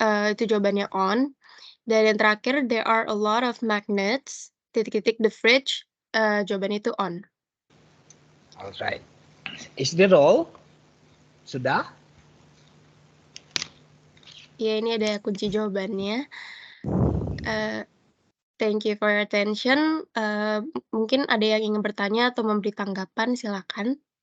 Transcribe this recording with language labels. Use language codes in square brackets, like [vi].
[id] Itu jawabannya on. Dan yang terakhir, [en] there are a lot of magnets titik-titik the fridge. [id] Jawabannya itu on. [en] Alright. Is that all? Sudah? [id] Ya, ini ada kunci jawabannya. [en] Thank you for your attention. [id] Mungkin ada yang ingin bertanya atau memberi tanggapan, silakan.